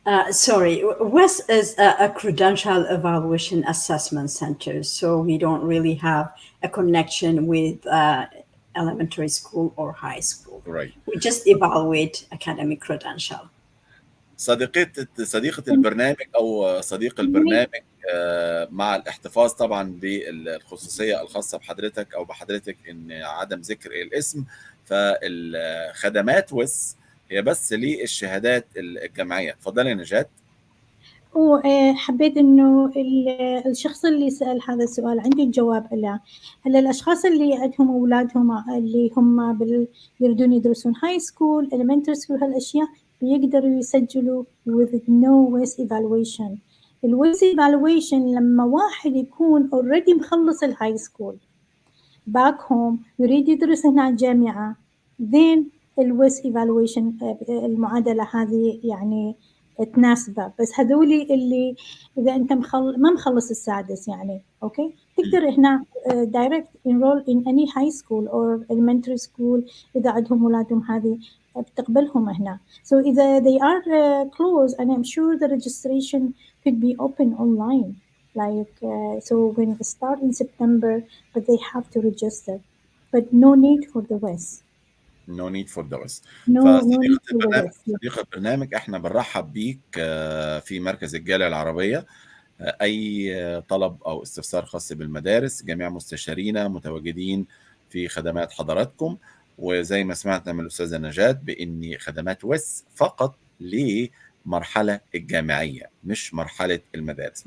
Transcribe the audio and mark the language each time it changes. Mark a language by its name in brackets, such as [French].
[English] Sorry, WES is a credential evaluation assessment center, so we don't really have a connection with elementary school or high school. Right. We just evaluate academic credential. [Arabic] صديقة البرنامج أو صديق البرنامج مع الاحتفاظ طبعا بالخصوصية الخاصة بحضرتك أو بحضرتك إن عدم ذكر الاسم، فالخدمات وس هي بس للشهادات الجامعية. اتفضلي يا نجاة. وحبيت إنه الشخص اللي سأل هذا السؤال عندي الجواب له. هلا الأشخاص اللي عندهم أولادهم اللي هم يريدون يدرسون [English] high school, elementary school [Arabic] هالأشياء بيقدروا يسجلوا [English] with no WACE evaluation. [Arabic] الWACE evaluation لما واحد يكون already مخلص الهاي سكول [English] back home [Arabic] يريد يدرس هنا الجامعة, then الWACE evaluation المعادلة هذه يعني تناسبه. بس هذولي اللي إذا أنت ما مخلص السادس يعني أوكي تقدر هنا [English] direct enroll in any high school or elementary school [Arabic] إذا عندهم أولادهم هذه بتقبلهم هنا. [English] So [Arabic] إذا [English] they are close and I'm sure the registration could be open online. Like so when it start in September, but they have to register, but no need for the WES. No need for the West. No need for the WES. [Arabic] صديقة البرنامج، احنا بنرحب بيك في مركز الجالية العربية. أي طلب أو استفسار خاص بالمدارس، جميع مستشارينا متواجدين في خدمات حضراتكم. وزي ما سمعنا من الأستاذة نجاة بأن خدمات ويس فقط لمرحلة الجامعية مش مرحلة المدارس.